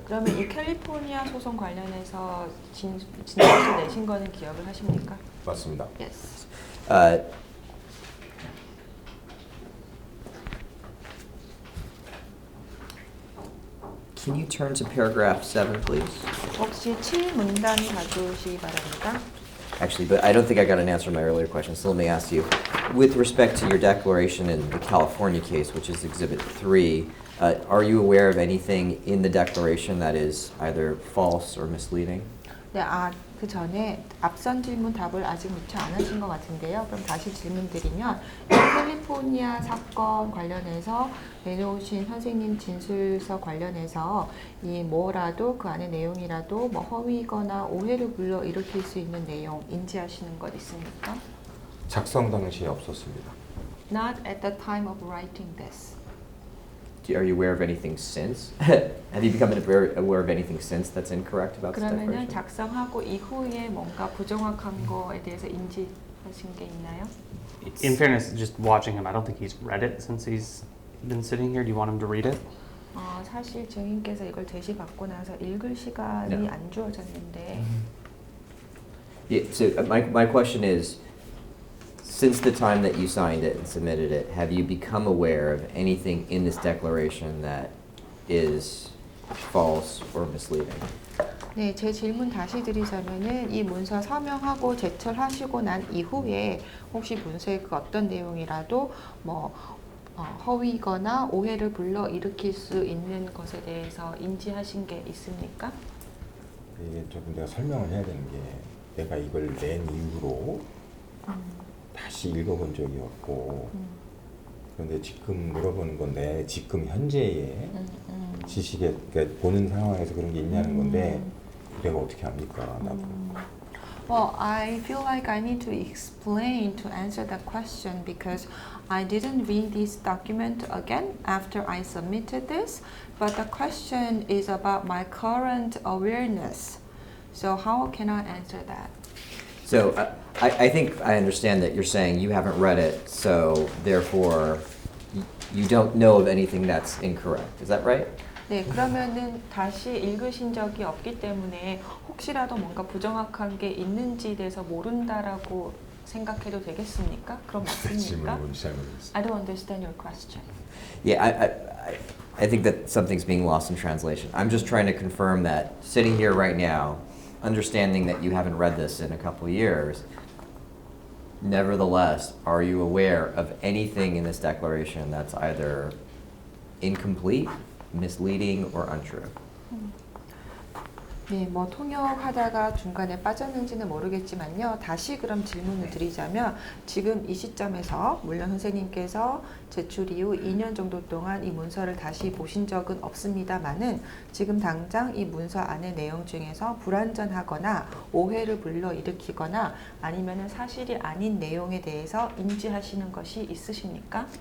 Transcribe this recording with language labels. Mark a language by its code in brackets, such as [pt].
[ko] 그러면 이 캘리포니아 소송 관련해서 진술서 내신 거는 기억을 하십니까? 맞습니다. [en] Yes. Can you turn to paragraph 7, please? [ko] 혹시 7문단 가져오시기 바랍니다. [en] Actually, but I don't think I got an answer to my earlier question, so let me ask you. With respect to your declaration in the California case, which is Exhibit 3, are you aware of anything in the declaration that is either false or misleading? [ko] 네, 그 전에 앞선 질문 답을 아직 미처 안 하신 것 같은데요. 그럼 다시 질문 드리면 이 캘리포니아 사건 관련해서 내놓으신 선생님 진술서 관련해서 이 뭐라도 그 안에 내용이라도 뭐 허위거나 오해를 불러일으킬 수 있는 내용 인지하시는 것 있습니까? 작성 당시에 없었습니다. [en] Not at the time of writing this. Are you aware of anything since? Have you become aware of anything since that's incorrect about this [ko] 그러면은 작성하고 이후에 뭔가 부정확한 거에 대해서 인지하신 게 있나요? [en] In fairness, just watching him, I don't think he's read it since he's been sitting here. Do you want him to read it? [ko] 사실 증인께서 이걸 제시 받고 나서 읽을 시간이 네. 안 주어졌는데 [en] Yeah, so my question is, since the time that you signed it and submitted it, have you become aware of anything in this declaration that is false or misleading? [ko] 네, 제 질문 다시 드리자면은 이 문서 서명하고 제출하시고 난 이후에 혹시 문서의 그 어떤 내용이라도 뭐 허위거나 오해를 불러 일으킬 수 있는 것에 대해서 인지하신 게 있습니까? 이게 조금 내가 설명을 해야 되는 게 내가 이걸 낸 이후로 다시 읽어본 적이 없고 그런데 지금 물어보는 건 내 지금 현재의 지식에 그러니까 보는 상황에서 그런 게 있냐는 건데 내가 어떻게 압니까 나도. [en] Well, I feel like I need to explain to answer that question because I didn't read this document again after I submitted this, but the question is about my current awareness. So how can I answer that? So I think I understand that you're saying you haven't read it, so therefore you don't know of anything that's incorrect. Is that right? [ko] 네, 그러면은 다시 읽으신 적이 없기 때문에 혹시라도 뭔가 부정확한 게 있는지에 대해서 모른다라고 생각해도 되겠습니까? 그럼 맞습니까? 질문을 뭔지 잘 모르겠어요. [en] I don't understand your question. Yeah, I think that something's being lost in translation. I'm just trying to confirm that sitting here right now, understanding that you haven't read this in a couple of years, nevertheless, are you aware of anything in this declaration that's either incomplete, misleading, or untrue? [ko] 네, 뭐 통역하다가 중간에 빠졌는지는 모르겠지만요. 다시 그럼 질문을 드리자면 지금 이 시점에서 물론 선생님께서 제출 이후 2년 정도 동안 이 문서를 다시 보신 적은 없습니다만은 지금 당장 이 문서 안의 내용 중에서 불완전하거나 오해를 불러일으키거나 아니면은 사실이 아닌 내용에 대해서 인지하시는 것이 있으십니까?